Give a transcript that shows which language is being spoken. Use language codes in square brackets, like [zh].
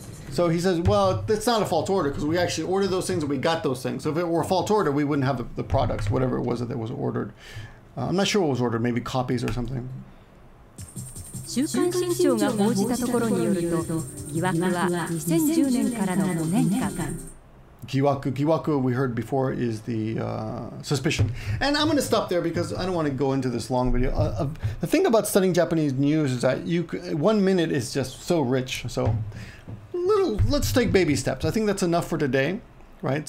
[en] So he says, well, that's not a false order because we actually ordered those things and we got those things. So if it were a false order, we wouldn't have the products, whatever it was that was ordered. I'm not sure what was ordered, maybe copies or something. [ja] 週刊新潮が報じたところによると、疑惑は2010年からの5年間。 [en] Giwaku we heard before is the suspicion. And I'm going to stop there because I don't want to go into this long video. The thing about studying Japanese news is that 1 minute is just so rich. So let's take baby steps. I think that's enough for today, right?